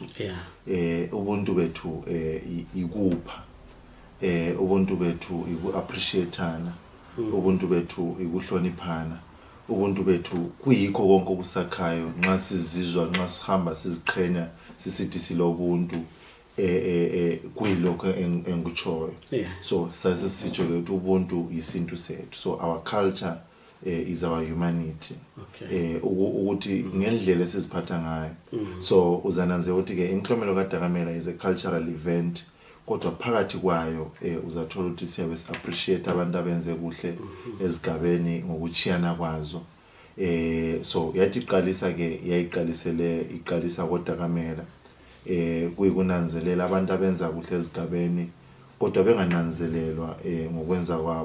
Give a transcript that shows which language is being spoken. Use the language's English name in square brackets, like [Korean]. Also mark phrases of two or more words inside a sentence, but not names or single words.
[North Ndebele] Ubuntu bethu ikupha, ubuntu bethu iku-appreciateana, ubuntu bethu ikuhloniphana, ubuntu bethu kuyikho konke okusakhayo. Nxa sizizwa, nxa sihamba siziqhenya sisithi silobuntu, kuyilokho engikutshoyo. So sasisitsho ukuthi ubuntu isintu sethu. [English] So our culture is our humanity. [North Ndebele] Ukuthi ngendlela esiziphatha ngayo. So uzananze ukuthi ke imklomelo kaDakamela [English] is a cultural event, [North Ndebele] kodwa phakathi kwayo uzathola ukuthi siyabe appreciate abantu abenze kuhle ezigabeni ngokuchiyana kwazo. So yathi iqalisa ke iqalisa koDakamela kuyikunanzelela abantu abenza kuhle ezigabeni kodwa bengananzelelwa ngokwenza kwabo.